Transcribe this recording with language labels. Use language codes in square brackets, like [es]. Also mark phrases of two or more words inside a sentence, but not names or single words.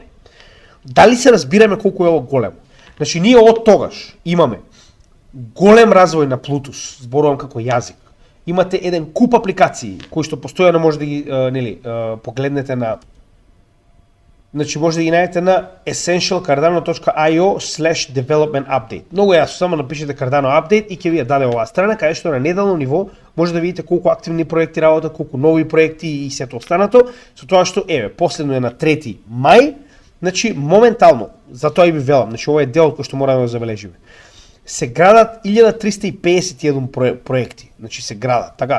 [mk] Дали се разбираме колку е ова големо? Значи ние од тогаш имаме голем развој на Plutus, зборувам како јазик. Имате еден куп апликации кои што постојано може да ги погледнете на, значи може да ги најдете на essentialcardano.io/ [en] development update. [mk] Многу јасно, само напишете Cardano update и ќе ви ја даде оваа страна каде што на неделно ниво може да видите колку активни проекти работат, колку нови проекти и сето останато, со тоа што еве последно е на 3 мај, значи моментално, затоа и ви велам, значи ова е дел кој што мораме да забележиме. Се градат 1351 проекти, значи се градат, така.